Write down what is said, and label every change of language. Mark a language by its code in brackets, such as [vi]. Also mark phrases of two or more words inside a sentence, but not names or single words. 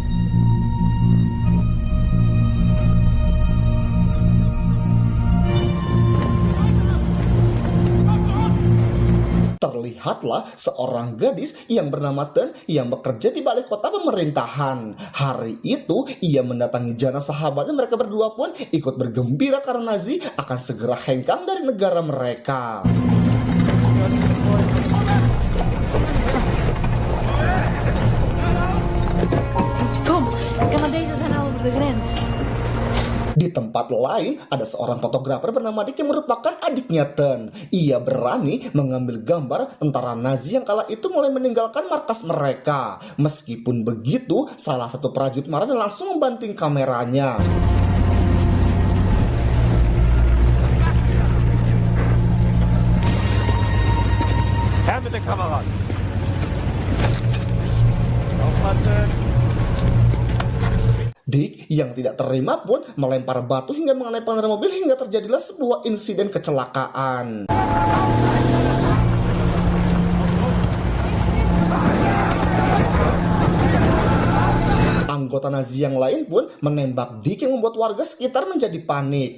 [id] Terlihatlah seorang gadis yang bernama Ten yang bekerja di balai kota pemerintahan. Hari itu ia mendatangi jana sahabatnya, mereka berdua pun ikut bergembira karena Nazi akan segera hengkang dari negara mereka. [nl] Kom, Canadezen zijn al over de grens. [id] Di tempat lain, ada seorang fotografer bernama Dick yang merupakan adiknya Ten. Ia berani mengambil gambar tentara Nazi yang kala itu mulai meninggalkan markas mereka. Meskipun begitu, salah satu prajurit marah dan langsung membanting kameranya. [de] Her mit der Kamera. Aufpassen. [id] Dick yang tidak terima pun melempar batu hingga mengenai pengendara mobil hingga terjadilah sebuah insiden kecelakaan. Anggota Nazi yang lain pun menembak Dick yang membuat warga sekitar menjadi panik.